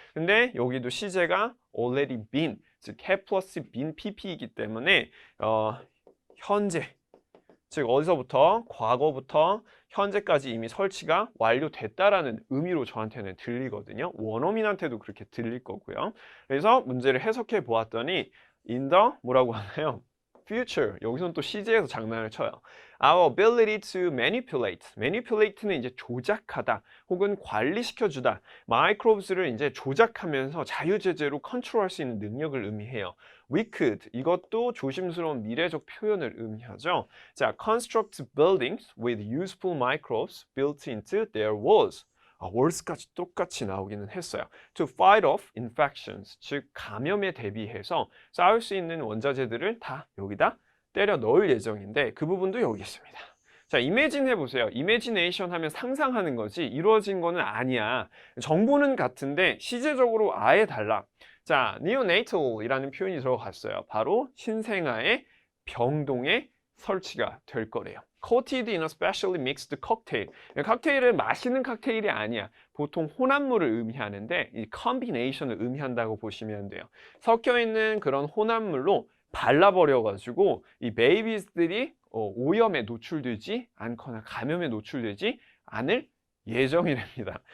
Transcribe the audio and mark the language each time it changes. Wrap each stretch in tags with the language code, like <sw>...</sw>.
<ko>근데 여기도 시제가 already been, 즉 have 플러스 been pp이기 때문에 현재, 즉 어디서부터 과거부터 현재까지 이미 설치가 완료됐다라는 의미로 저한테는 들리거든요. 원어민한테도 그렇게 들릴 거고요. 그래서 문제를 해석해 보았더니 in the 뭐라고 하나요?</ko> <en>future.</en> <ko>여기서는 또 CJ에서 장난을 쳐요.</ko> <en>Our ability to manipulate.</en> <ko>manipulate는 이제 조작하다 혹은 관리시켜주다. microbes를 이제 조작하면서 자유제재로 컨트롤할 수 있는 능력을 의미해요.</ko> <en>We could.</en> <ko>이것도 조심스러운 미래적 표현을 의미하죠.</ko> <en>자, construct buildings with useful microbes built into their walls.</en> <ko>walls까지 똑같이 나오기는 했어요.</ko> <en>To fight off infections,</en> <ko>즉 감염에 대비해서 쌓을 수 있는 원자재들을 다 여기다 때려 넣을 예정인데 그 부분도 여기 있습니다. 자, imagine 해보세요. imagination 하면 상상하는 거지 이루어진 거는 아니야. 정보는 같은데 시제적으로 아예 달라. 자, neonatal이라는 표현이 들어갔어요. 바로 신생아의 병동에 설치가 될 거래요.</ko> <en>Coated in a specially mixed cocktail.</en> <ko>칵테일은 마시는 칵테일이 아니야. 보통 혼합물을 의미하는데 이 combination을 의미한다고 보시면 돼요. 섞여 있는 그런 혼합물로 발라버려가지고 이 베이비들이 오염에 노출되지 않거나 감염에 노출되지 않을 예정이랍니다.</ko>